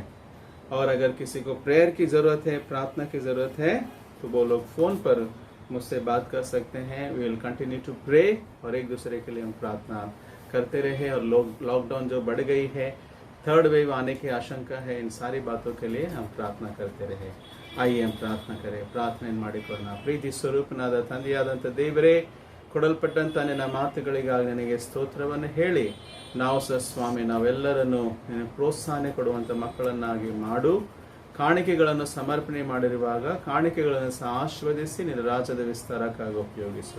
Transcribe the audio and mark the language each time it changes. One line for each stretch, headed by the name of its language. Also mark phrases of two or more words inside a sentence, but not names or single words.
Hindi: और अगर किसी को प्रेयर की ज़रूरत है, प्रार्थना की ज़रूरत है, तो वो लोग फ़ोन पर मुझसे बात कर सकते हैं.
English: we will continue to pray
Hindi: और एक दूसरे के लिए हम प्रार्थना करते रहे. और लॉकडाउन जो बढ़ गई है, 3rd वेव आने की आशंका है, इन सारी बातों के लिए हम प्रार्थना करते रहे. आइए हम प्रार्थना करें.
Kannada: ಪ್ರಾರ್ಥನೆ ಮಾಡಿಕೊಳ್ಳೋಣ. ಪ್ರೀತಿ ಸ್ವರೂಪನಾದ ತಂದೆಯಾದಂಥ ದೇವರೇ, ಕೊಡಲ್ಪಟ್ಟಂತ ನಿನ್ನ ಮಾತುಗಳಿಗಾಗಿ ನನಗೆ ಸ್ತೋತ್ರವನ್ನು ಹೇಳಿ, ನಾವು ಸಹ ಸ್ವಾಮಿ ನಾವೆಲ್ಲರನ್ನು ನಿನ್ನ ಪ್ರೋತ್ಸಾಹನೆ ಕೊಡುವಂಥ ಮಕ್ಕಳನ್ನಾಗಿ ಮಾಡು. ಕಾಣಿಕೆಗಳನ್ನು ಸಮರ್ಪಣೆ ಮಾಡಿರುವಾಗ ಕಾಣಿಕೆಗಳನ್ನು ಸಹ ಆಶೀರ್ವದಿಸಿ ನಿನ್ನ ರಾಜ್ಯದ ವಿಸ್ತಾರಕ್ಕಾಗಿ ಉಪಯೋಗಿಸು.